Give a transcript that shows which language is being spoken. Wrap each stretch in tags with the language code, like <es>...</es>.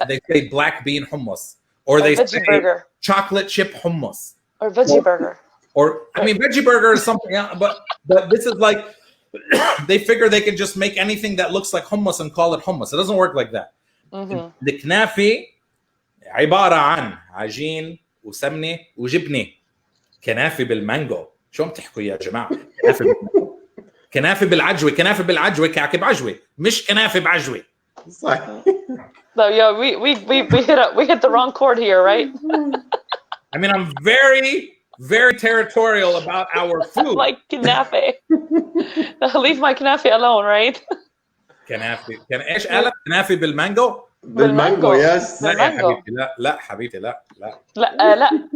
<en>They say black bean hummus, or they say burger. Chocolate chip hummus, or veggie burger. Or I mean, veggie burger is something else, but this is like they figure they can just make anything that looks like hummus and call it hummus. It doesn't work like that.</en> <ar>الكنافة عبارة عن عجين وسمنة وجبنة. كنافة بالمانجو. شو عم تحكوا يا جماعة؟ كنافة بالعجوة، كنافة بالعجوة كعكة بعجوة، مش كنافة بعجوة. صح.</ar> <en>So yeah, we hit the wrong chord here, right? I mean, I'm very territorial about our food. Like كنافة. Leave my كنافة alone, right?</en> <ar>كنافة. إيش قالت؟ كنافة بالمانجو؟ بالمانجو. Yes. لا يا حبيبتي، لا حبيبتي، لا.</ar>